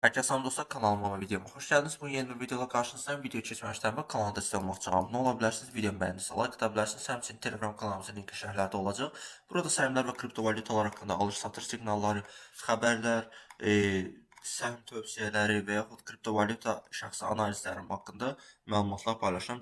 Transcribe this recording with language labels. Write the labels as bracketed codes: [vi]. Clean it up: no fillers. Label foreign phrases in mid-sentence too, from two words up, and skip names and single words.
[tr] Herkese selam dostlar, kanalıma ve videoma hoş geldiniz. Bu yeni bir videoda karşınızdayım. [az] Video geçməmişdən və kanala destek olmaq üçün abunə ola bilərsiniz. Videomu bəyəndinizsə like ata bilərsiniz. Həmçinin Telegram kanalımızın linki şərhlərdə olacaq. Burada səhmlər və kriptovalyutalar haqqında alış-satış siqnalları, xəbərlər, səhm tövsiyələri və yaxud kriptovalyuta şəxsi analizlərim haqqında məlumatlar paylaşıram.